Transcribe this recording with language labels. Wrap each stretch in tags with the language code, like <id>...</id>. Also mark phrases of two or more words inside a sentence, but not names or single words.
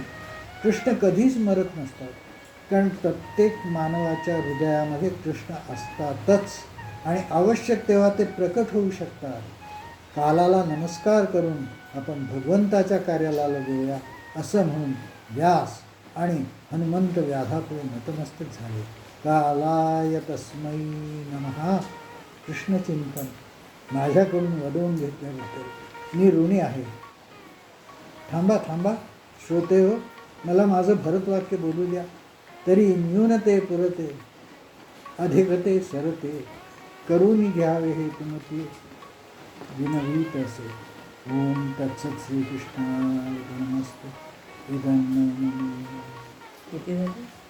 <mr>कृष्ण कधीच मरत नसतात, कारण प्रत्येक मानवाच्या हृदयामध्ये कृष्ण असतातच आणि आवश्यक तेव्हा ते प्रकट होऊ शकतात. कालाला नमस्कार करून आपण भगवंताच्या कार्याला लागूया असं म्हणून व्यास आणि हनुमंत व्याधापुढे नतमस्तक झाले.</mr> <sa>कालाय तस्मै नमः.</sa> <mr>कृष्णचिंतन माझ्याकडून वदवून घेतल्याबद्दल मी ऋणी आहे. थांबा थांबा श्रोते हो, मला माझं भरतवाक्य बोलू द्या. तरी न्यूनते पुरते अधिकते सरते, करून घ्यावे हे तुमचे विनवीत असे.</mr> <sa>ओम तत्सत. श्रीकृष्णाय नमस्तु.</sa> <mr>इदं किती झाले?</mr>